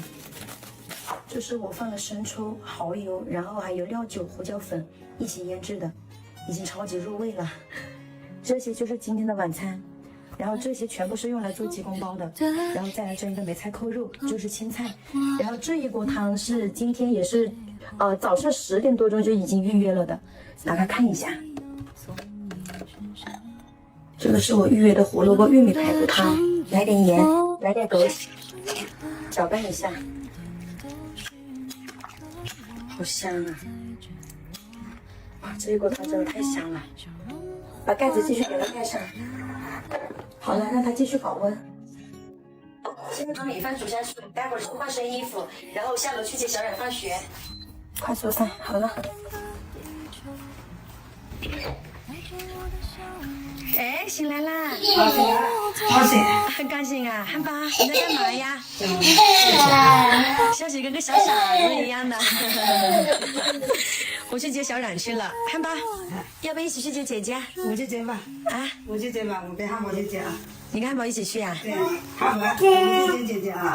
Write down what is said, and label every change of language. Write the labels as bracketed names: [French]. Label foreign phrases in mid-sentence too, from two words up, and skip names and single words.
[Chinese] 這是我放了生抽、蚝油，然後還有料酒、胡椒粉一起醃製的，已經超級入味了。這些就是今天的晚餐，然後這些全部是用來做雞公煲的，然後再來蒸一個梅菜扣肉，就是青菜。然后這一鍋湯是今天也是，早上10 點多鐘就已經預約了的，打開看一下。這個是我預約的胡蘿蔔玉米排骨湯，來點鹽，來點枸杞，攪拌一下，好香啊！哇，這一鍋湯真的太香了。把蓋子繼續給它蓋上。好了，讓它繼續保溫。先把米飯煮下去，待會兒換身衣服，然後下樓去接小冉放學。快做菜，好了。哎，醒來啦！高興，很高興啊！漢堡，你在幹嘛呀？像是跟個小傻子一樣的。我去接小冉去了，漢堡，要不要一起去接姐姐？我去接吧。啊，我去接吧，我跟漢堡去接啊。你跟漢堡一起去啊？对，漢堡，我去接姐姐啊。